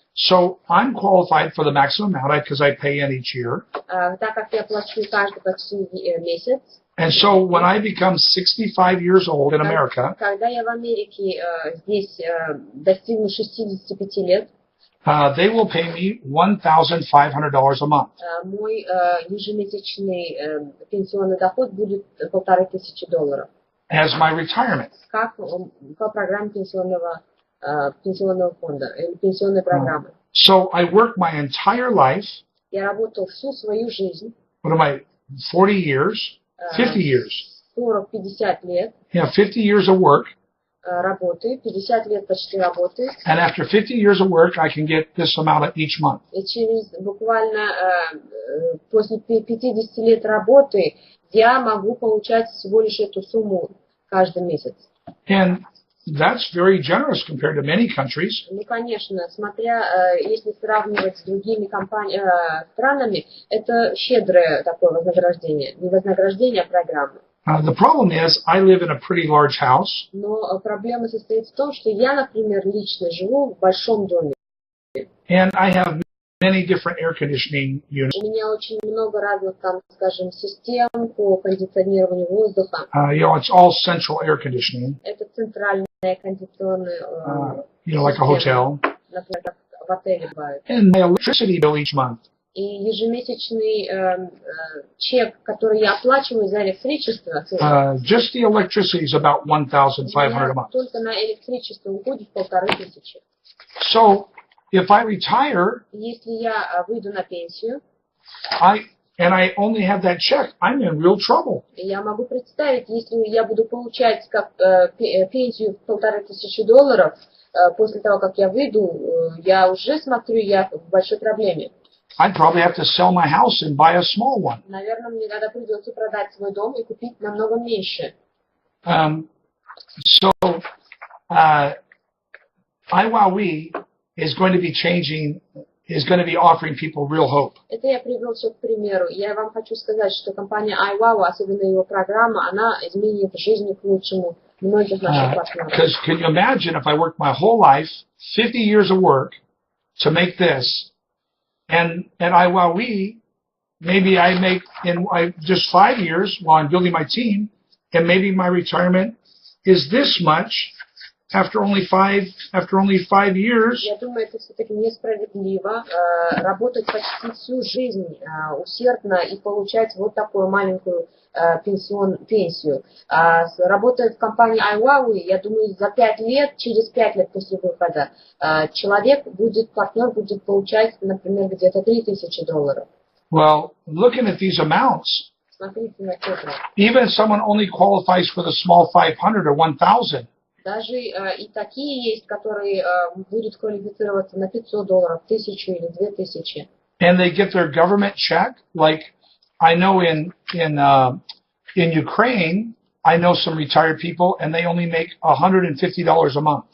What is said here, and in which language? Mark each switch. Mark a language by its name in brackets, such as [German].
[English] So I'm qualified for the maximum amount because I pay in each year. [Russian] Так как я плачу каждый почти месяц. [English] And so when I become 65 years old in America, [Russian] когда я в Америке здесь достигну 65 лет, [English] they will pay me $1,500 a month. [Russian] Мой ежемесячный пенсионный доход будет $1500. [English] As my retirement. [Russian] Как по программе пенсионного фонда или пенсионной программы. [English] So I work my entire life. [Russian] Я работал всю свою жизнь. [English] What am I? 40 years? 50 years. [Russian] 40-50 лет. [English] Yeah, 50 years of work. [Russian] Работы, 50 лет почти работы. [English] And after 50 years of work, I can get this amount each month. [Russian] И через буквально после 50 лет работы я могу получать всего лишь эту сумму каждый месяц. [English] And that's very generous compared to many countries. [Russian] Ну, конечно, если сравнивать с другими странами, это щедрое такое вознаграждение. Не вознаграждение, а программа. [English] The problem is, I live in a pretty large house. [Russian] Но проблема состоит в том, что я, например, лично живу в большом доме. [English] And I have many different air conditioning units. [Russian] У меня очень много разных, там, скажем, систем по кондиционированию воздуха. [English] It's all central air conditioning. [Russian] Это центральная кондиционная [English] like a hotel. [Russian] Например, как в отеле бывает. [English] And my electricity bill each month. [Russian] И ежемесячный чек, который я оплачиваю за электричество, [English] just the electricity is about $1,500 a month. [Russian] Только на электричество уходит 1500. [English] So, if I retire, [Russian] если я выйду на пенсию, [English] and I only have that check, I'm in real trouble. [Russian] Я могу представить, если я буду получать как пенсию в $1500 после того, как я выйду, я уже смотрю, я в большой проблеме. [English] I'd probably have to sell my house and buy a small one. [Russian] Наверное, мне тогда придется продать свой дом и купить намного меньше. [English] So, iWowWe is going to be offering people real hope. [Russian] Это я привел все к примеру. Я вам хочу сказать, что компания iWowWe, особенно его программа, она изменит жизнь к лучшему многих наших партнеров. [English] Because can you imagine if I worked my whole life, 50 years of work, to make this, and iWowWe, maybe I make in just 5 years while I'm building my team, and maybe my retirement is this much after only 5 years. [Russian] Я думаю, это все-таки несправедливо работать почти всю жизнь усердно и получать вот такую маленькую пенсию. Работая в компании iWowWe, я думаю, за 5 лет, через 5 лет после выхода, партнер будет получать, например, где-то $3000. [English] Well, looking at these amounts, [Russian] Смотрите на цифры. [English] Even if someone only qualifies for the small 500 or 1,000, [Russian] даже и такие есть, которые будут квалифицироваться на $500, 1000 или 2000. [English] And they get their government check, like I know in Ukraine, I know some retired people, and they only make $150 a month.